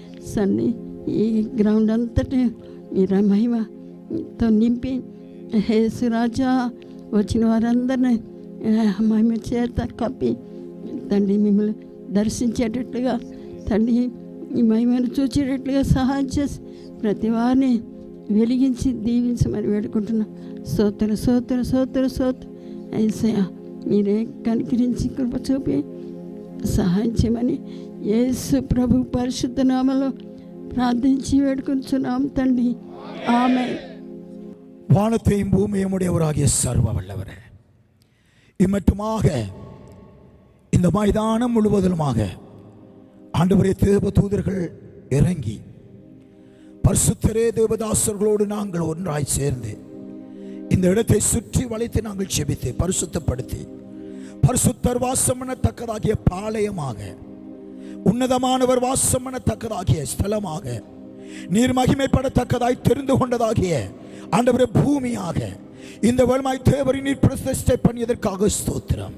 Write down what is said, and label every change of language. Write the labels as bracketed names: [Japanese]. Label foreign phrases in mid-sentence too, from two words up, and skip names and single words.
[Telugu] ఈ గ్రౌండ్ అంతటి మీరు మహిమతో నింపి యేసు రాజా వచ్చిన వారందరినీ మహిమ చేత కప్పి తండ్రి మిమ్మల్ని దర్శించేటట్లుగా తండ్రి ఈ మహిమను చూచేటట్లుగా సహాయం చేసి ప్రతి వారిని వెలిగించి దీవించమని వేడుకుంటున్నాం. స్తోత్ర స్తోత్ర స్తోత్ర స్తోత్ర యేసయ్యా, మీరే కనికరించి కృప చూపి సహాయం చేయమని యేసు ప్రభు పరిశుద్ధ నామములో ప్రార్థించి వేడుకుంటున్నాం తండ్రి. [Tamil] ஆமென். வானத்தையும் பூமியையும் உடையவராகிய சர்வ வல்லவரே, இம்மட்டுமாக இந்த மைதானம் முழுவதுமாக ஆண்டவரே தேவ தூதர்கள் இறங்கி பரிசுத்தரே தேவதாசர்களோடு நாங்கள் ஒன்றாய் சேர்ந்து இந்த இடத்தை சுற்றி வளைத்து நாங்கள் செபித்து பரிசுத்தப்படுத்தி பரிசுத்தர் வாசம் பண்ணத்தக்கதாகிய பாளையமாக, உன்னதமானவர் வாசம் பண்ணத்தக்கதாகிய ஸ்தலமாக, நீர் மகிமைப்படத்தக்கதாய் தெரிந்து கொண்டதாகிய ஆண்டவரே பூமியாக இந்த வேளமாய் தேவரை நீர் பிரதிஷ்டை பண்ணியதற்காக ஸ்தோத்திரம்.